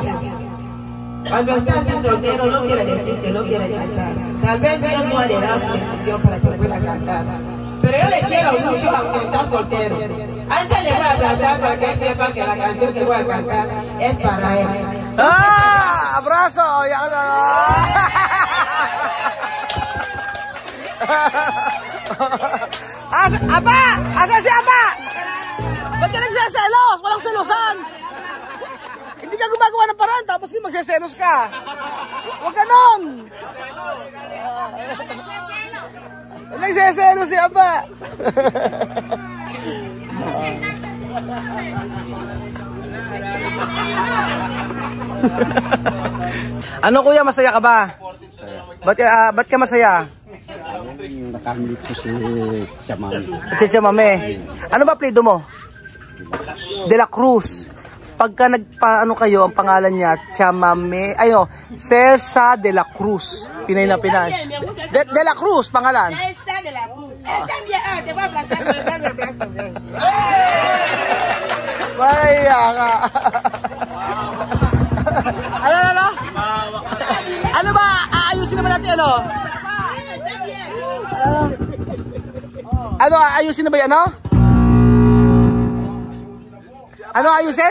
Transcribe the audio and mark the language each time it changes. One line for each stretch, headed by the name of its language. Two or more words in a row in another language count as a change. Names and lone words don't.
Spanish: Cuando estás soltero no quiere decir que no quiere cantar. Tal vez Dios no ha de dar su decisión para que pueda cantar. Pero yo le quiero mucho aunque está soltero. Antes le voy a abrazar para que él sepa que la canción que voy a cantar es para él. ¡Ah! ¡Abrazo! ¡Apa!
Filipino: Asa si Apa? Ba't ka nagseselos? Walang selosan! Hindi ka gumagawa ng paraan tapos hindi magseselos ka. Huwag ganon! Nagseselos si Apa. Ano kuya, masaya ka ba? Ba't ka masaya? Nakamit ko si Chamame. Si Chamame. Ano ba apelyido mo? De la Cruz. Pagka nagpaano kayo, ang pangalan niya, Chamame, Celsa de la Cruz. Pinay na Pinay. De la Cruz, pangalan. Celsa de la Cruz.
Spanish: Te voy a abrazar, me voy a abrazar.
Filipino: Vaya ka. Ano? Ano ba? Aayusin naman natin ano? Ano, ayusin na ba yan, ano? Ano ayusin?